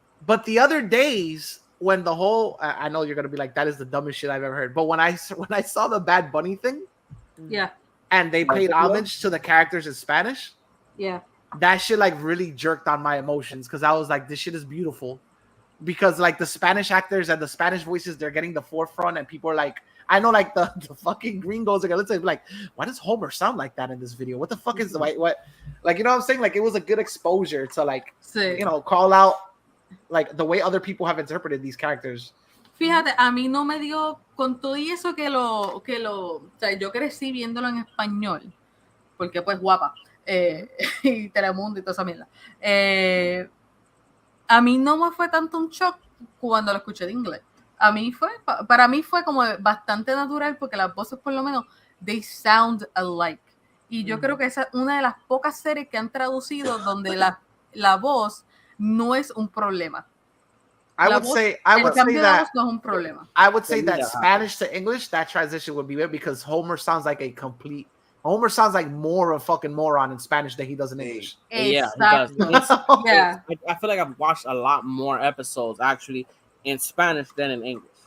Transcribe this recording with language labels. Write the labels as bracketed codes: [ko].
[en] But the other days when the whole, I know you're gonna be like, that is the dumbest shit I've ever heard. But when I saw the Bad Bunny thing, and they paid homage to the characters in Spanish, that shit like really jerked on my emotions because I was like, this shit is beautiful, because like the Spanish actors and the Spanish voices, they're getting the forefront, and people are like, I know like the fucking gringos are gonna say like, why does Homer sound like that in this video? What the fuck is what? Like, you know what I'm saying? Like, it was a good exposure to like, you know, call out like the way other people have interpreted these characters. [es] Fíjate, a mí no me dio con todo y eso que o sea, yo crecí viéndolo en español, porque pues guapa, y Telemundo y toda esa mierda. A mí no me fue tanto un shock cuando lo escuché de inglés. Para mí fue como bastante natural, porque las voces por lo menos, [en] they sound alike. [es] Y yo creo que esa es una de las pocas series que han traducido donde la voz no es un problema. [en] I would say that [es] no es un problema. [en] I would say that Spanish to English, that transition would be weird because Homer sounds like more of a fucking moron in Spanish than he does in English. Exactly. Yeah. I feel like I've watched a lot more episodes actually in Spanish than in English.